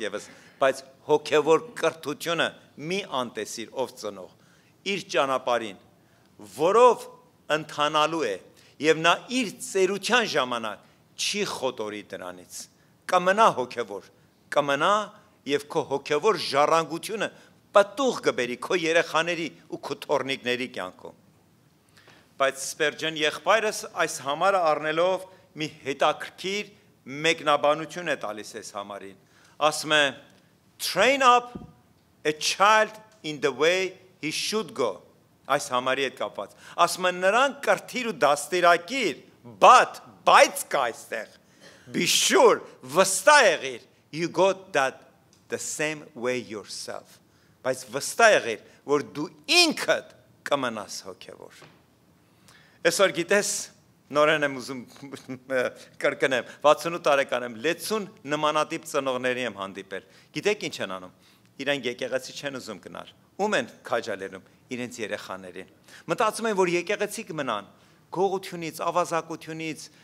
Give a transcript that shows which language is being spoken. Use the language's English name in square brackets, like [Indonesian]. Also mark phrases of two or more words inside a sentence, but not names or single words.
[Armenian] ևս, բայց հոգևոր կրթությունը մի անտեսիր, ով ծնող, իր ճանապարհին, որով ընթանալու է, եւ նա իր ծերության ժամանակ չի խոտորի դրանից, կմնա հոգևոր, կմնա եւ քո հոգևոր ժառանգությունը պատուղ կբերի քո երեխաների ու քո թորնիկների կյանքում։ Բայց Սպերջեն եղբայրս այս համարը առնելով մի հետաքրքիր մեկնաբանություն է տալիս այս համարին։ Ասում է [English] train up a child in the way he should go։ [Armenian] Այս համարի հետ կապված։ Ասում է նրան կրթիր ու դաստիարակիր, բայց կա այստեղ։ [English] Be sure, [Armenian] վստահ եղիր, [English] you got that the same way yourself։ [Armenian] Բայց վստահ եղիր, որ դու ինքդ կմնաս հոգևոր։ Այսօր գիտես, նորեն եմ ուզում կրկնեմ, 68 տարեկան եմ, 60 նմանատիպ ծնողների եմ հանդիպել։ Գիտեք ինչ են անում։ Իրենք եկեղեցի չեն ուզում գնալ։ Ում են քաջալերում իրենց երեխաներին։ Մտածում են, որ եկեղեցի կմնան գողությունից, ավազակությունից,